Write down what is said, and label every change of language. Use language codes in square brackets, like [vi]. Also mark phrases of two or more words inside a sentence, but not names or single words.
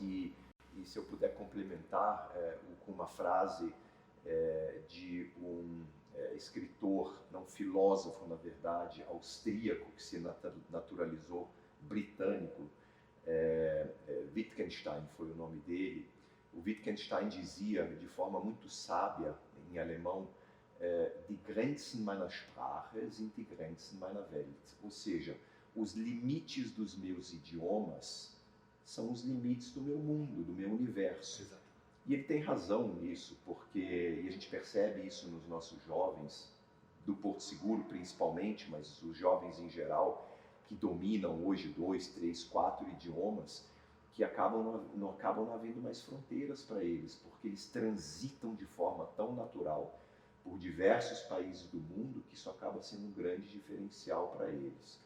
[pt] E se eu puder complementar com uma frase de um escritor, não filósofo, na verdade, austríaco, que se naturalizou britânico, Wittgenstein foi o nome dele. O Wittgenstein dizia de forma muito sábia, em alemão, [de] Die Grenzen meiner Sprache sind die Grenzen meiner Welt. [pt] Ou seja, os limites dos meus idiomas são os limites do meu mundo, do meu universo. Exato. E ele tem razão nisso, porque a gente percebe isso nos nossos jovens, do Porto Seguro principalmente, mas os jovens em geral, que dominam hoje 2, 3, 4 idiomas, que acabam não havendo mais fronteiras para eles, porque eles transitam de forma tão natural por diversos países do mundo que isso acaba sendo um grande diferencial para eles.